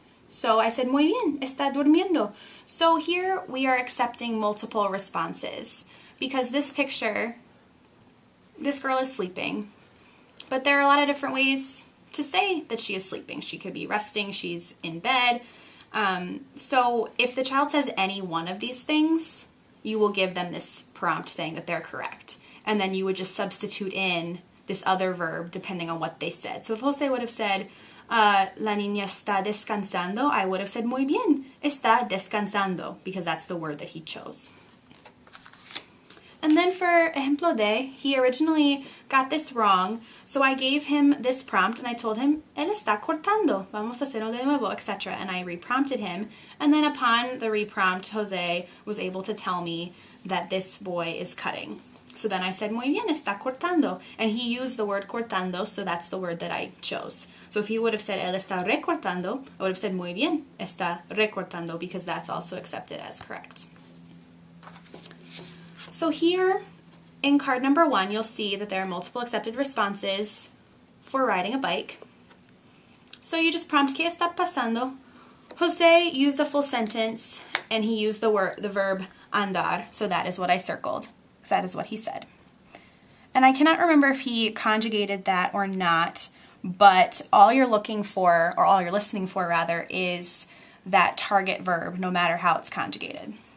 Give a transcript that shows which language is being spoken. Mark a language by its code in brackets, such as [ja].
[en] So I said, [es] muy bien, está durmiendo. [en] So here we are accepting multiple responses because this picture, this girl is sleeping. But there are a lot of different ways to say that she is sleeping. She could be resting, she's in bed. So if the child says any one of these things, you will give them this prompt saying that they're correct. And then you would just substitute in this other verb depending on what they said. So if Jose would have said, [es] la niña está descansando, [en] I would have said, [es] muy bien, está descansando, [en] because that's the word that he chose. And then for [es] ejemplo de, [en] he originally got this wrong, so I gave him this prompt and I told him, [es] él está cortando, vamos a hacerlo de nuevo, [en] etc. And I reprompted him, and then upon the reprompt, Jose was able to tell me that this boy is cutting. So then I said, [es] muy bien, está cortando. [en] And he used the word cortando, so that's the word that I chose. So if he would have said, [es] él está recortando, [en] I would have said, [es] muy bien, está recortando, [en] because that's also accepted as correct. So here in card number 1, you'll see that there are multiple accepted responses for riding a bike. So you just prompt, [es] ¿qué está pasando? [en] Jose used a full sentence, and he used the verb andar, so that is what I circled. That is what he said. And I cannot remember if he conjugated that or not, but all you're looking for, or all you're listening for rather, is that target verb, no matter how it's conjugated.